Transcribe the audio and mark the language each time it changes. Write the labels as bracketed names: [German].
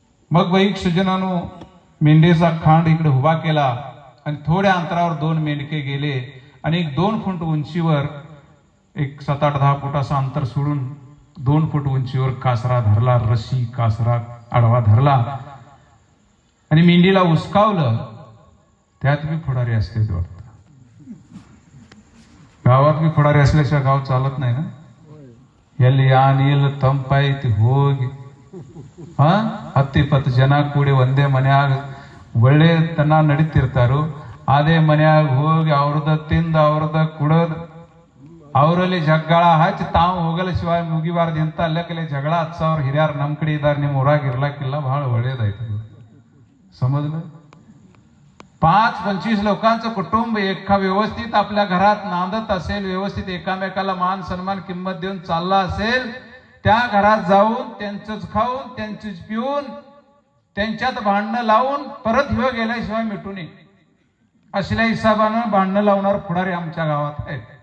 [Marathi] मग वैक सज्जनानो मेंढेचा खांड इकडे उभा केला आणि थोड्या अंतरावर 2 मेंढके गेले आणि एक 2 फूट उंचीवर, एक 7-8-10 फुटाचं अंतर सोडून 2 फूट उंचीवर कासरा धरला. रशी कासरा आडवा धरला आणि मेंढीला उसकावलं. त्यात बी फुडारी असते वाटतं. गावात बी फुडारी असल्याशिवाय गाव चालत नाही ना. [Kannada] ಎಲ್ಲಿ ಆನಿಲ್ ತಂಪಾಯ್ತಿ ಹೋಗಿ ಹತ್ತಿಪ್ಪತ್ತು ಜನ ಕೂಡಿ ಒಂದೇ ಮನ್ಯಾಗ ಒಳ್ಳೆತನ ನಡೀತಿರ್ತಾರು. ಅದೇ ಮನ್ಯಾಗ ಹೋಗಿ ಅವ್ರದ ತಿಂದ ಅವ್ರದ ಕುಡದ್ ಅವರಲ್ಲಿ ಜಗಳ ಹಚ್ಚಿ ತಾವು ಹೋಗಲ್ಲ ಶಿವಾಯ ಮುಗಿಬಾರ್ದು ಅಂತ ಅಲ್ಲಕಲೆ ಜಗಳ ಹಚ್ಚವ್ರ ಹಿರಿಯರು ನಮ್ಮ ಕಡೆ ಇದ್ದಾರೆ, ನಿಮ್ಮ ಊರಾಗ ಇರ್ಲಕ್ಕಿಲ್ಲ, ಬಹಳ ಒಳ್ಳೇದಾಯ್ತು. [Marathi] समजलं? 5-25 लोकांचं कुटुंब एका व्यवस्थित आपल्या घरात नांदत असेल, व्यवस्थित एकामेकाला मान सन्मान किंमत देऊन चालला असेल, त्या घरात जाऊन त्यांचंच खाऊन त्यांचंच पिऊन त्यांच्यात भांडणं लावून परत ह्यो गेल्याशिवाय मिटू नये असल्या हिसाबानं भांडणं लावणार पुढारी आमच्या गावात आहेत.